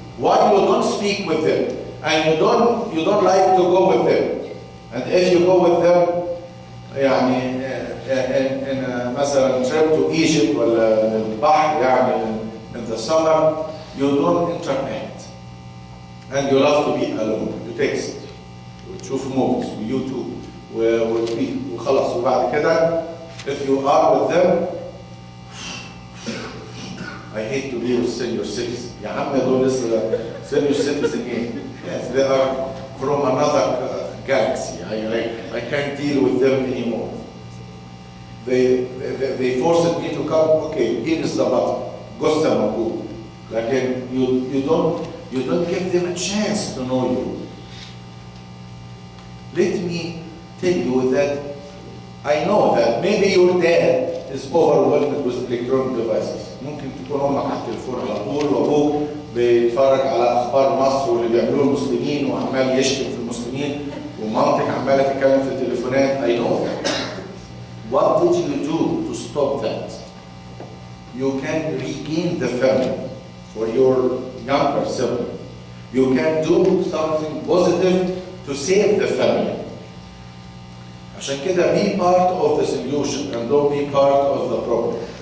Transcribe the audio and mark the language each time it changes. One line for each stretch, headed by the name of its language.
English: Why you don't speak with them and you don't like to go with them? And if you go with them,
Arabic: يعني
English: in
Arabic: مثلا
English: trip to Egypt
Arabic: ولا البحر يعني
English: in the summer, you don't interact and you love to be alone. You text,
Arabic: وتشوف
English: movies,
Arabic: ويوتيوب, وتبيت وخلاص. وبعد كده
English: if you are with them, I hate to be with senior citizens.
Arabic: يا عم دول لسه
English: senior citizen
Arabic: ايه؟
English: Yes, they are from another galaxy. I can't deal with them anymore. They forced me to come. Okay, here is the button. Gusta
Arabic: موجود. لكن
English: you don't give them a chance to know you. Let me tell you that I know that maybe your dad is overwhelmed with electronic devices.
Arabic: ممكن تكون امك على التليفون على طول وابوك بيتفرج على اخبار مصر واللي بيعملوه المسلمين وعمال يشتم في المسلمين ومامتك عماله تتكلم في التليفونات.
English: I know that. What did you do to stop that? You can regain the family for your younger sibling. You can do something positive to save the family.
Arabic: عشان كده
English: be part of the solution and don't be part of the problem.